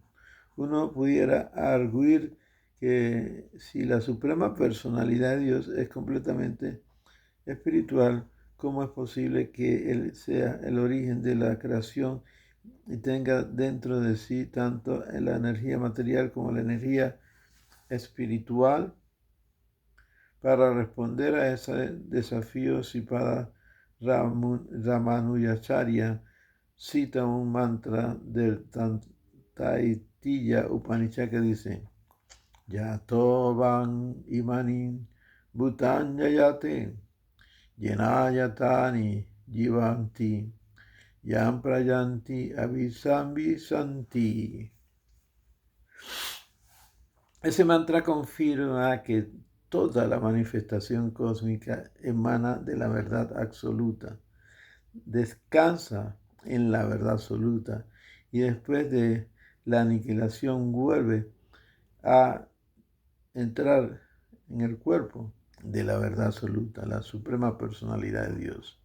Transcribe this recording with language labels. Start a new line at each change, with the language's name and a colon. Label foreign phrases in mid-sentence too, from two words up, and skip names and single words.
Spanish: Uno pudiera arguir que si la suprema personalidad de Dios es completamente espiritual, ¿cómo es posible que Él sea el origen de la creación y tenga dentro de sí tanto la energía material como la energía espiritual? Para responder a ese desafío, Sripada Ramanujacharya cita un mantra del Taittiriya Upanishad que dice:
Sanskrit: यतो वा इमानि भूतानि जायन्ते येन जातानि जीवन्ति यत् प्रयन्ति अभिसंविशन्ति.
Spanish: Ese mantra confirma que toda la manifestación cósmica emana de la verdad absoluta, descansa en la verdad absoluta y después de la aniquilación vuelve a entrar en el cuerpo de la verdad absoluta, la suprema personalidad de Dios.